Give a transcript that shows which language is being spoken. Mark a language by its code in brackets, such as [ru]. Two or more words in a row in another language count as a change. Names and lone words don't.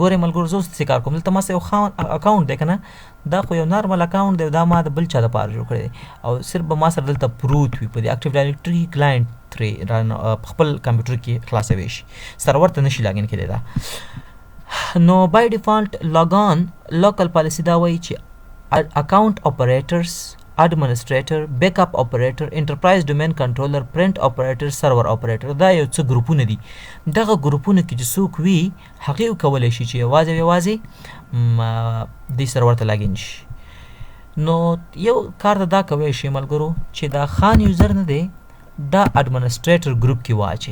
[ps] ګورئ ملګرو زه اوس څه کار کوم، دلته ما سره یو خان اکاونټ دی که نه، دا خو یو نارمل اکاونټ دی، دا ما د بل چا دپاره جوړ کړی دی او صرف به ما سره دلته پروت وي په دې [en] active directory client [ps] ترې په خپل کمپیوټر کې خلاصوی شي، سرور ته نشي لاګین کېدی. دا نو [en] by default logon local policy [ps] دا وایي چې [en] account operators, administrator, backup operator, enterprise domain controller, print operator, server operator [ps] دا یو څه ګروپونه دي. دغه ګروپونه کې چې څوک وي هغې کولی شي چې یوازې دې سرور ته لاګین شي. نو یو کار ته دا کوی شي ملګرو چې دا خان یوزر نه دی، دا [en] administrator group [ps] کې واچوي.